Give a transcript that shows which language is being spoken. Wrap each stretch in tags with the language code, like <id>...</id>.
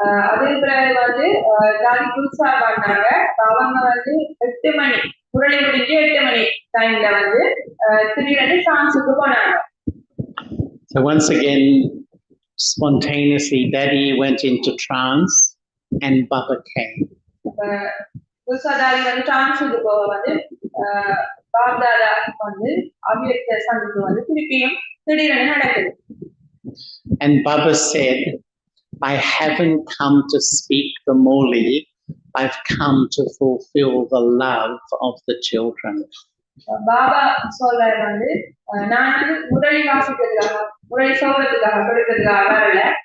<ta>அதே பிறகு வந்து தாதி குல்சா பண்ணாங்க. அவங்க வந்து 8 மணி முரளி முடிஞ்சு 8 மணி டைம்ல வந்து திடீரென சான்ஸுக்கு போனாங்க.</ta> <en>So once again, spontaneously, Daddy went into trance and Baba came.</en> <ta>Kulcha தாதி வந்து சான்ஸுக்கு போக வந்து பாப்தாதா வந்து அவ்வியக்த சந்திப்பு வந்து திருப்பியும் திடீரென நடக்குது.</ta> <en>And Baba said, "I haven't come to speak the Moli. I've come to fulfill the love of the children."</en> <ta>Baba சொல்றாரு வந்து நான் வந்து முரளி வாசிக்கிறதுக்காக முரளி சோகத்துக்காக கொடுக்கிறதுக்காக வரல.</ta>